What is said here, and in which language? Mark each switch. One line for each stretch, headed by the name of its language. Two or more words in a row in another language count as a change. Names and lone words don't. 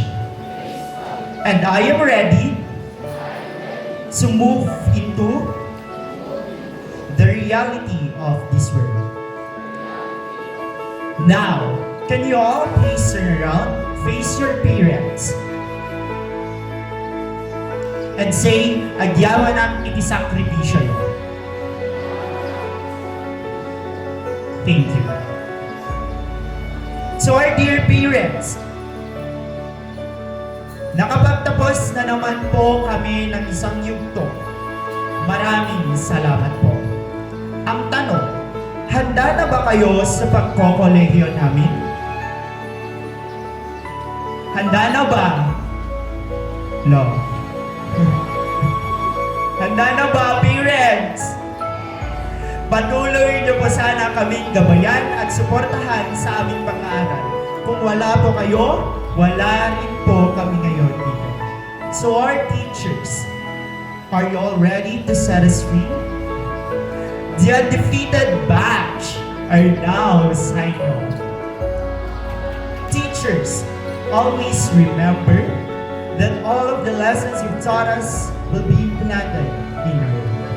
English: And I am ready to move into the reality of this world. Now, can you all please turn around, face your parents, and say,
Iloko: agyawan ang iti sakripisyo.
English: Thank you. So our dear parents,
Filipino: nakapagtapos na naman po kami ng isang yugto. Maraming salamat po. Ang tanong, handa na ba kayo sa pagkokolehiyo namin? Handa na ba? No. Handa na ba, parents? Patuloy niyo po sana kaming gabayan at suportahan sa aming pag-aaral. Kung wala po kayo, wala rin po kami ngayon dito.
English: So our teachers, are you all ready to set us free? The undefeated batch are now signing off. Teachers, always remember that all of the lessons you've taught us will be implanted in our life.